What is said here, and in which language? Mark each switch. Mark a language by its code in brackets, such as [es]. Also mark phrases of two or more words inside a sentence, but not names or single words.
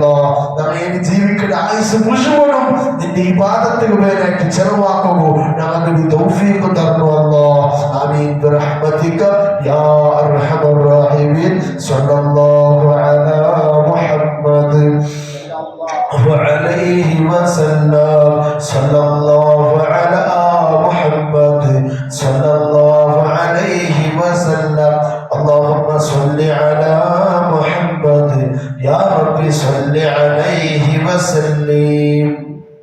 [ml] നമ്മൾ ഇനി ജീവിക്കുന്ന ആയുസ് മുഴുവനും നിന്റെ ഇബാദത്തിന് മേലായിട്ട് ചെലവാക്കുകയും ഞങ്ങൾക്ക് തൗഫീഖ് തരണമല്ല. [ar] آمين برحمتك يا أرحم الراحمين. صلى الله على محمد وعليه وسلم. صلى الله على محمد صلى الله عليه وسلم. اللهم صل على محمد يا رب صل عليه وسلم.